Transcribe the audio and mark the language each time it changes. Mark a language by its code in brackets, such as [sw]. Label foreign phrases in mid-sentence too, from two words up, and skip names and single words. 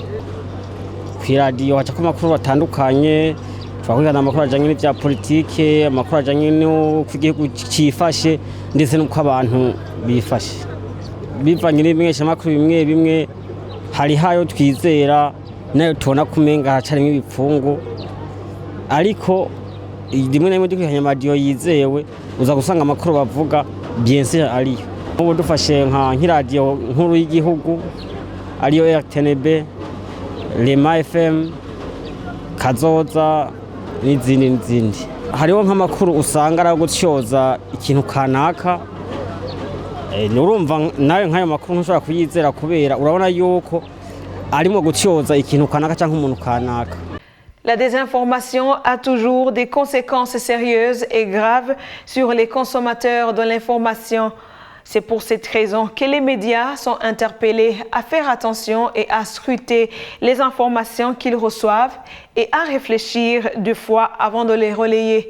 [rn] Ku radio haca ku makuru batandukanye, twakurikirana amakuru ajanye n'ivya politike, amakuru ajanye no kugihugu cifashe ndetse no kw'abantu bifashe. Bivanye n'ibimwesha makuru bimwe hari hayo twizera nayo tubona kumenga hacarimo ibipfungu, ariko rimwe na rimwe dukwihanya amadiyo yizewe uza gusanga amakuru bavuga [fr] bien sûr [rn] ariyo. Ubu dufashe nk'iradiyo nkuru y'igihugu ariyo RTNB, Rema FM, Kazoza n'izindi. Hariho nk'amakuru usanga ari gutyoza ikintu kanaka, urumva nawe nk'ayo makuru ntushobora kuyizera kubera urabona yuko arimo gutyoza ikintu kanaka cyangwa umuntu kanaka. [fr] La désinformation a toujours des conséquences sérieuses et graves sur les consommateurs de l'information. C'est pour cette raison que les médias sont interpellés à faire attention et à scruter les informations qu'ils reçoivent et à réfléchir 2 fois avant de les relayer.